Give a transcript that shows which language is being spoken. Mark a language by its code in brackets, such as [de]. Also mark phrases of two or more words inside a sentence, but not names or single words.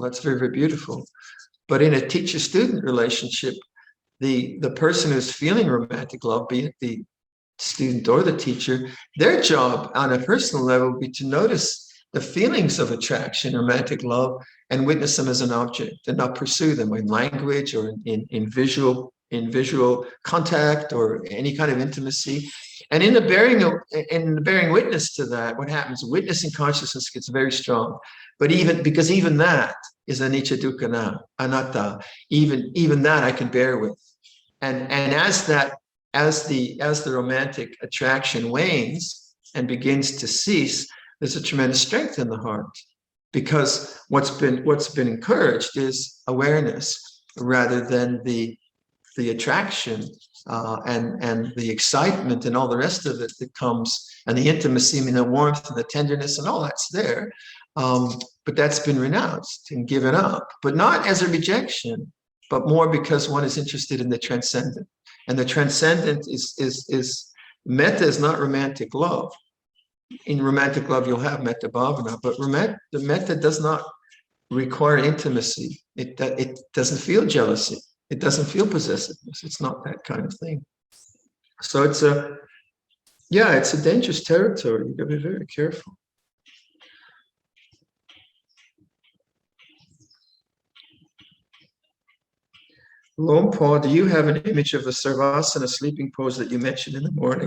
[en] That's very, very beautiful. But in a teacher-student relationship, the person who's feeling romantic love, be it the student or the teacher, their job on a personal level would be to notice the feelings of attraction, romantic love, and witness them as an object and not pursue them in language or in visual contact or any kind of intimacy. And in the bearing witness to that, what happens? Witnessing consciousness gets very strong. But even that is [pi] anicca dukkha anatta. [en] Even that I can bear with. And as the romantic attraction wanes and begins to cease, there's a tremendous strength in the heart, because what's been encouraged is awareness rather than the attraction and the excitement and all the rest of it that comes, and the intimacy and the warmth and the tenderness and all that's there. But that's been renounced and given up, but not as a rejection, but more because one is interested in the transcendent. And the transcendent is metta is not romantic love. In romantic love, you'll have [pi] metta bhavana, [en] but the metta does not require intimacy. It doesn't feel jealousy. It doesn't feel possessiveness. It's not that kind of thing. So it's a dangerous territory. You've got to be very careful. Lompa, do you have an image of the Savasana sleeping pose that you mentioned in the morning?